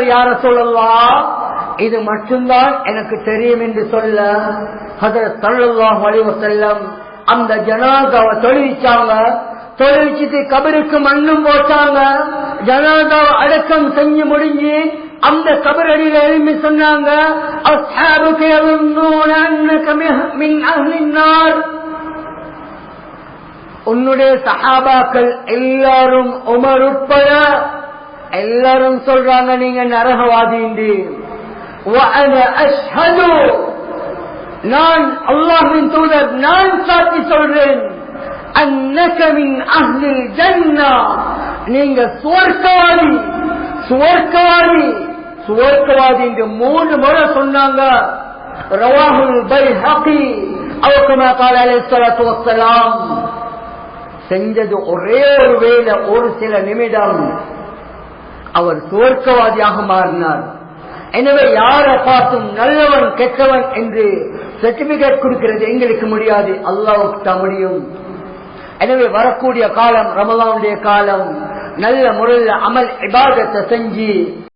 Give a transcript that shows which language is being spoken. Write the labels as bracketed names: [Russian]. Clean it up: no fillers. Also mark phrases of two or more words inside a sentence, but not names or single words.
[Tamil] யார சொல்லலாம், இது மட்டும்தான் எனக்கு தெரியும் என்று சொல்ல, ஹஜ்ரத் [Arabic] صلى الله عليه وسلم [Tamil] அந்த ஜனாஸாவை தொழுவிச்சாங்க. தொழுவிச்சுட்டு கபருக்கு மண்ணும் போட்டாங்க. ஜனாஸாவை அடக்கம் செஞ்சு முடிஞ்சு அந்த கபரடியில எழுப்பி சொன்னாங்க, [Arabic] أصحابك يظنون أنك من أهل النار, [Tamil] உன்னுடைய சஹாபாக்கள் எல்லாரும் உமர் உட்பட எல்லாரும் சொல்றாங்க நீங்க நரகவாதி என்று. [Arabic] وأنا أشهد, [Tamil] நான் அல்லாஹ்வின் தூதர், நான் சாட்சி சொல்றேன், [Arabic] أنك من أهل الجنة, [Tamil] நீங்க சுவர்க்கவாதி, சுவர்க்கவாதி, சுவர்க்கவாதி என்று 3 முறை சொன்னாங்க. [Arabic] رواه البيهقي أو كما قال عليه الصلاه والسلام. [Tamil] செஞ்சது ஒரே ஒரு வேளை, ஒரு சில நிமிடம் அவர் சுவர்க்கவாதியாக மாறினார். எனவே யாரை பார்த்தும் நல்லவன் கெட்டவன் என்று சர்டிபிகேட் கொடுக்கிறது எங்களுக்கு முடியாது, அல்லாஹ்வுக்கு தான் முடியும். எனவே வரக்கூடிய காலம் ரமலானுடைய காலம், நல்ல முறையில் அமல் இபாதத்தை செஞ்சு